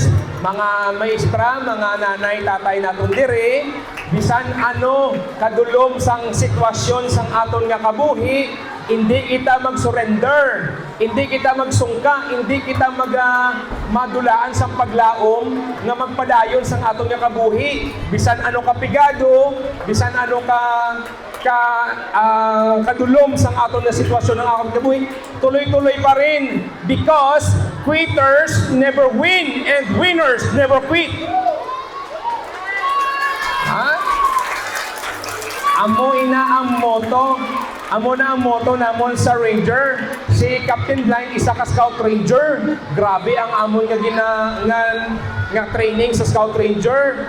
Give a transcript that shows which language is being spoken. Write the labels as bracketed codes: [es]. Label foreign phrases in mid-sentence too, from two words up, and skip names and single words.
[hil] mga maestra, mga nanay, tatay naton dire, bisan ano, kadulom sang sitwasyon sang aton nga kabuhi, hindi kita mag-surrender, hindi kita magsungka, hindi kita madulaan sa paglaom nga magpadayon sang aton nga kabuhi, bisan ano kapigado, bisan ano kadulom sang aton na sitwasyon ng aton kabuhi, [tl] tuloy-tuloy pa rin [en] because quitters never win and winners never quit. [hil] Amo na ang moto namon sa Ranger. Si Captain Blind isa ka Scout Ranger. Grabe ang amon nga training sa Scout Ranger.